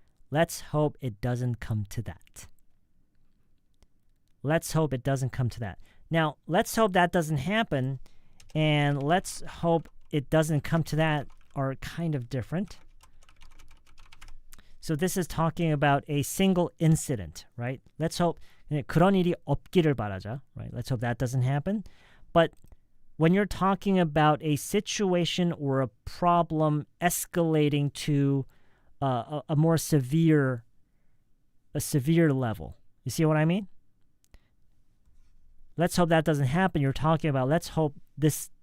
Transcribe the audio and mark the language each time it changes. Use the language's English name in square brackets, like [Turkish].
[English] Let's hope it doesn't come to that. Let's hope it doesn't come to that. Now, let's hope that doesn't happen, and let's hope it doesn't come to that are kind of different. So this is talking about a single incident, right? Let's hope [Korean] 그런 일이 없기를 바라자, [English] right? Let's hope that doesn't happen. But when you're talking about a situation or a problem escalating to a more severe level, you see what I mean? Let's hope that doesn't happen. You're talking about let's hope this